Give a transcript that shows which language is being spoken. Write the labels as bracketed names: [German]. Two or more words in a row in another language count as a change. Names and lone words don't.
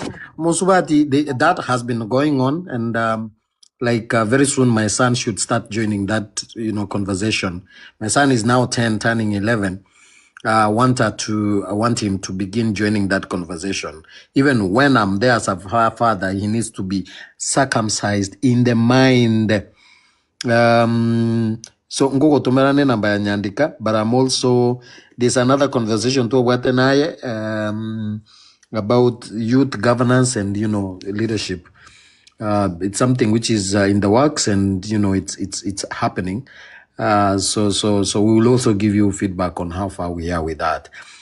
[English] Mosubati, that has been going on, and very soon my son should start joining that conversation. My son is now 10, turning 11. I want him to begin joining that conversation. Even when I'm there as a father, he needs to be circumcised in the mind. [Gusii] So ngogo tumerane namba ya Nyandika, [English] but I'm also, there's another conversation to watenaye about youth governance and leadership. It's something which is in the works, and it's happening. So we will also give you feedback on how far we are with that.